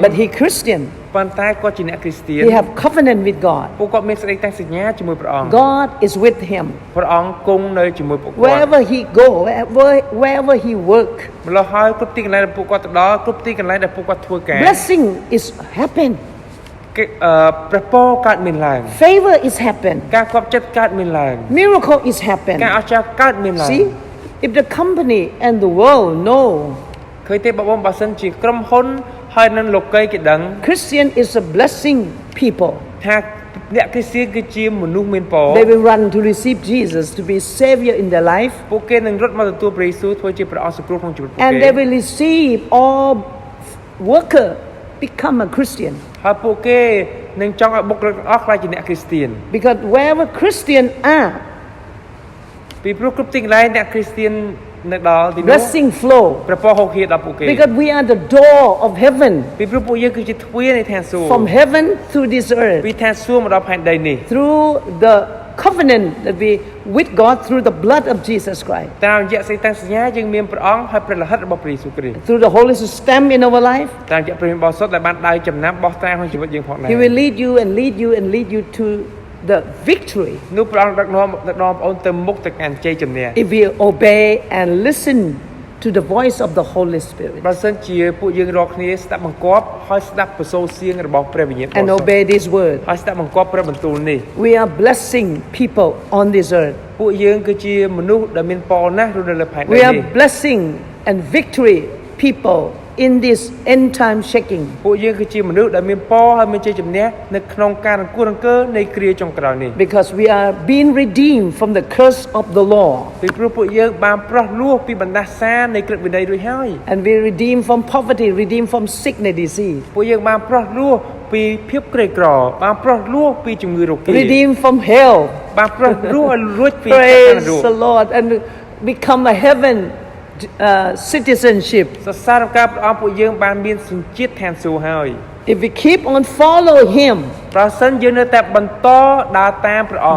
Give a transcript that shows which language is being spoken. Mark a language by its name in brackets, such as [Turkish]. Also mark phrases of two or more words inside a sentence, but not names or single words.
[English] but he Christian. [Khmer] ប៉ុន្តែគាត់ជាអ្នកគ្រីស្ទាន [English] He have covenant with God. [Khmer] ពួកគាត់មានសេចក្តីតាំងសញ្ញាជាមួយព្រះអង្គ [English] God is with him. [Khmer] ព្រះអង្គគង់នៅជាមួយពួកគាត់ [English] Wherever he go, wherever he work, [Khmer] ម្ល៉េះហើយគ្រប់ទីកន្លែងដែលពួកគាត់ទៅដល់គ្រប់ទីកន្លែងដែលពួកគាត់ធ្វើការ [English] blessing is happen. [Khmer] គេព្រះពរកើតមានឡើង [English] Favor is happen. [Khmer] ការគប់ចិត្តកើតមានឡើង [English] Miracle is happen. [Khmer] ការអស្ចារ្យកើតមានឡើង [English] See, if the company and the world know [Khmer] ឃើញទេបងប្អូនបើសិនជាក្រុមហ៊ុនហើយនឹងលោកីគេដឹង [English] Christian is a blessing people, [Khmer] ថាអ្នកគ្រីស្ទានគឺជាមនុស្សមានពរ [English] they will run to receive Jesus to be savior in their life, [Khmer] ពួកគេនឹងរត់មកទទួលព្រះយេស៊ូវធ្វើជាព្រះអង្គសង្គ្រោះក្នុងជីវិតពួក [English] and [Khmer] គេ [English] they will receive all worker become a Christian. [Khmer] ហើយពួកគេនឹងចង់ឲ្យបុគ្គលិកទាំងអស់ខ្លាចជាអ្នកគ្រីស្ទាន [English] Because wherever Christian are, [Khmer] ពីព្រោះគ្រប់ទីកន្លែងអ្នកគ្រីស្ទាននៅដល់ទីនោះ [English] blessing flow. [Khmer] ព្រះពរហូរហៀដល់ពួកគេ [English] Because we are the door of heaven, [Khmer] ពីព្រោះពួកយើងគឺជាទ្វារនៃឋានសួគ៌ [English] from heaven through this earth, [Khmer] ពីឋានសួគ៌មកដល់ផែនដីនេះ [English] through the covenant that we with God through the blood of Jesus Christ, [Khmer] តាមរយៈសេចក្តីសញ្ញាយើងមានព្រះអង្គហើយព្រះលិខិតរបស់ព្រះយេស៊ូវគ្រីស្ទ [English] through the Holy Spirit stamp in our life. [Khmer] តាមរយៈព្រះវិញ្ញាណបរិសុទ្ធដែលបានដៅចំណាំបោះត្រាក្នុងជីវិតយើងផងដែរ [English] He will lead you and lead you and lead you to the victory [Khmer] នោះព្រះអង្គដឹកនាំបងប្អូនទៅមុខទៅកាន់ជ័យជំនះ [English] if we obey and listen to the voice of the Holy Spirit [Khmer] បើសិនជាពួកយើងរាល់គ្នាស្ដាប់បង្គាប់ហើយស្ដាប់ប្រសូរសៀងរបស់ព្រះវិញ្ញាណបរិសុ [English] and [Khmer] ទ្ធ [English] obey this word. [Khmer] ហើយស្ដាប់បង្គាប់ព្រះបន្ទូលនេះ [English] We are blessing people on this earth. [Khmer] ពួកយើងគឺជាមនុស្សដែលមានពរណាស់រស់នៅលើផែនដី [English] We [Khmer] នេះ [English] are blessing and victory people in this end time shaking. [Khmer] ពួកយើងគឺជាមនុស្សដែលមានពរហើយមានជ័យជំនះនៅក្នុងការរង្គោះរង្គើនៃគ្រាចុងក្រោយនេះ [English] Because we are being redeemed from the curse of the law. [Khmer] ពីព្រោះពួកយើងបានប្រោះលោះពីបណ្ដាសានៃក្រឹតវិន័យរួចហើយ [English] And we redeemed from poverty, redeemed from sickness, disease. [Khmer] ពួកយើងបានប្រោះលោះពីភាពក្រីក្របានប្រោះលោះពីជំងឺរោគា [English] Redeemed from hell. [Khmer] បានប្រោះលោះឲ្យរួចពីការ [English] Praise [Khmer] រោគ [English] the Lord and become a heaven citizenship. [Khmer] សរសើរការព្រះអង្គពួកយើងបានមានសញ្ជាតិឋានសួគ៌ហើយ [English] If we keep on follow Him, [Khmer] ប្រសិនយើងនៅតែបន្តដើរតាមព្រះអង្គ